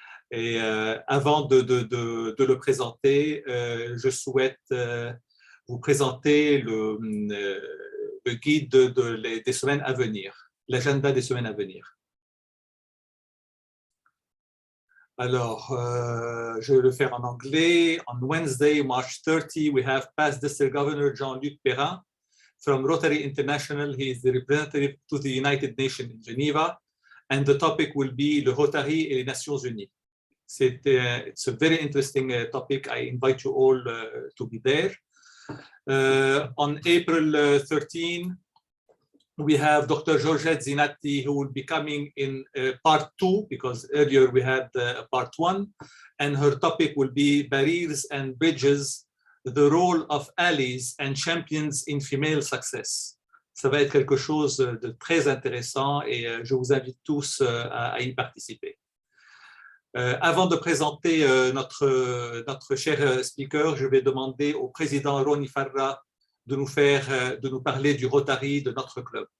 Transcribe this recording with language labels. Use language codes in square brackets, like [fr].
[fr] Et avant de le présenter, je souhaite vous présenter le guide des semaines à venir, l'agenda des semaines à venir. Alors, je vais le faire en anglais. [en] On Wednesday, March 30, we have past District Governor Jean-Luc Perrin from Rotary International. He is the representative to the United Nations in Geneva, and the topic will be [fr] le Rotary et les Nations Unies. [en] It's a very interesting topic. I invite you all to be there. On April 13, we have Dr. Georgette Zinatti, who will be coming in part 2, because earlier we had part 1, and her topic will be barriers and bridges, the role of allies and champions in female success. [fr] Ça va être quelque chose de très intéressant et je vous invite tous à y participer. Avant de présenter notre cher speaker, je vais demander au président Ronnie Farra de nous parler du Rotary de notre club.